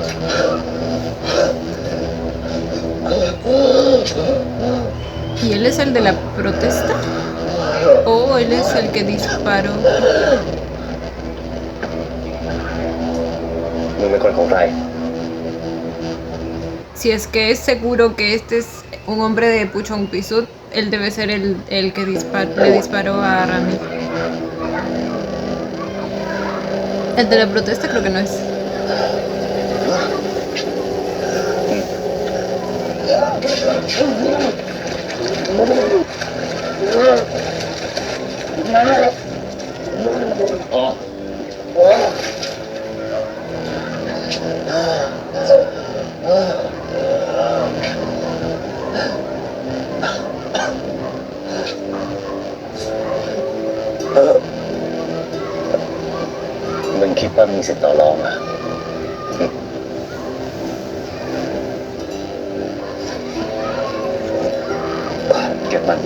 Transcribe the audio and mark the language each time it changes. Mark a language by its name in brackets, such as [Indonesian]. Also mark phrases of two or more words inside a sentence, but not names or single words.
[Spanish] ¿Y él es el de la protesta? ¿O él es el que disparó? [Thai] มึงเป็นคนของใคร [Spanish] Si es que es seguro que este es un hombre de Puchon Pisut, él debe ser el que le disparó a Rami. El de la protesta creo que no es. Oh. [Thai] มึงคิดว่ามีสิทธิ์ต่อรองอ่ะ เก็บมัน